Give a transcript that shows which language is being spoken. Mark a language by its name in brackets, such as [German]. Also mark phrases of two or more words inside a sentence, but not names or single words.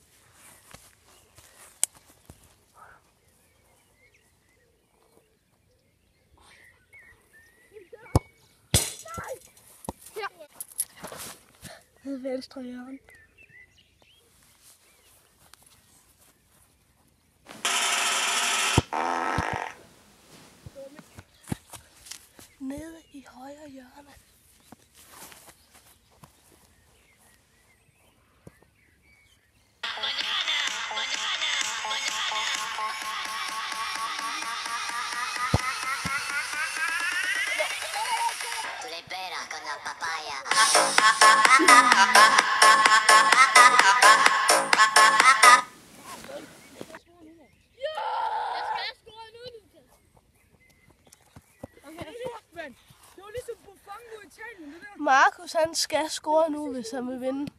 [Danish] Nede i venstre hjørne. Nede i højre hjørne. [Spanish] Tú le esperas con la papaya. [Danish] Jeg skal score nu, Lukas. Okay. Men det var ligesom på fange mod Italien, det der. Markus, han skal score nu, hvis han vil vinde.